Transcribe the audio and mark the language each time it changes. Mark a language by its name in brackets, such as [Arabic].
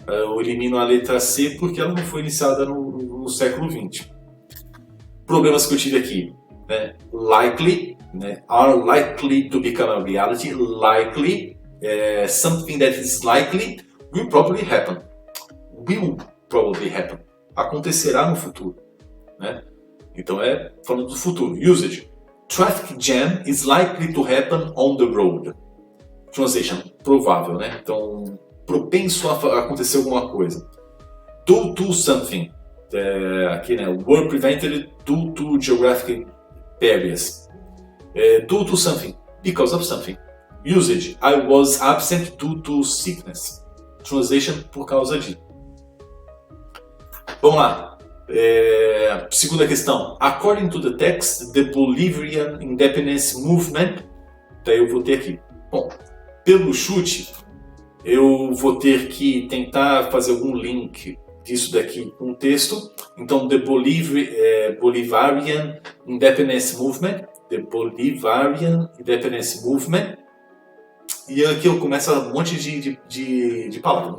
[Portuguese] Eu elimino a letra C porque ela não foi iniciada no século XX. Problemas que eu tive aqui, né? [English] Likely, né? Are likely to become a reality. Likely, something that is likely will probably happen. Will probably happen. [Portuguese] Acontecerá no futuro, né? Então falando do futuro. [English] Usage. Traffic jam is likely to happen on the road. [Portuguese] Translation, provável, né? Então, propenso a acontecer alguma coisa. [English] Due to something. [Portuguese] Aqui, né? [English] Were prevented due to geographic barriers. Due to something. Because of something. Usage. I was absent due to sickness. Translation, [Portuguese] por causa de. Vamos lá. Segunda questão. [English] According to the text, the Bolivian Independence Movement. [Portuguese] Daí eu vou ter aqui. Bom, pelo chute, eu vou ter que tentar fazer algum link disso daqui com o texto. [English] Então, the Bolivarian Independence Movement. The Bolivarian Independence Movement. [Portuguese] E aqui eu começo um monte de palavras.